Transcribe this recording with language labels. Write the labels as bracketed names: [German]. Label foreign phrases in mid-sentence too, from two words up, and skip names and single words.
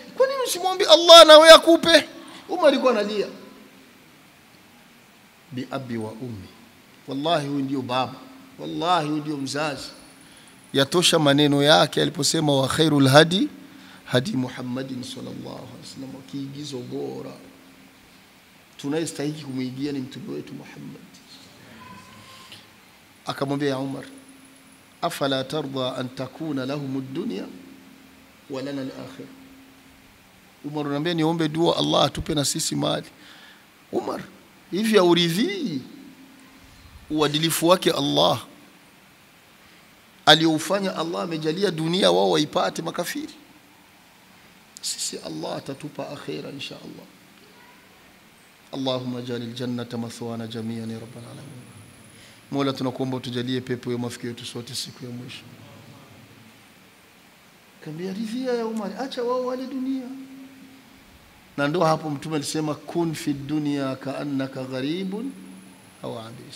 [Swahili] Kwa nini usimwombe Allah na wewe akupe? Umar alikuwa analia, [Arabic] بأبي وأمي, [Swahili] wallahi huyu ndio baba, wallahi huyu ndio mzazi. Yatosha maneno yake aliposema [Arabic] وخير الهدي هدي محمد صلى الله عليه وسلم, [Swahili] kiigizo bora tunayestahili kumuigia ni mtume wetu Muhammad. [Arabic] Akamwambia يا عمر أفلا ترضى أن تكون لهم الدنيا ولنا الآخرة. [Swahili] Umar anambia niombe dua Allah atupe na sisi mali. Umar, hivi auridhi uadilifu wake Allah aliofanya? Allah amejalia dunia wao waipate makafiri, sisi Allah atatupa akhira [Arabic] إن شاء الله. اللهم اجعل الجنة مثوانا جميعا يا رب العالمين. [Swahili] Mola tunakuomba utujalie pepo ya mafikio yetu sote siku ya mwisho. Kambia ridhia ya Umar, acha wao wale dunia. Na ndio hapo mtume alisema [Arabic] كن في الدنيا كأنك غريب أو عابر.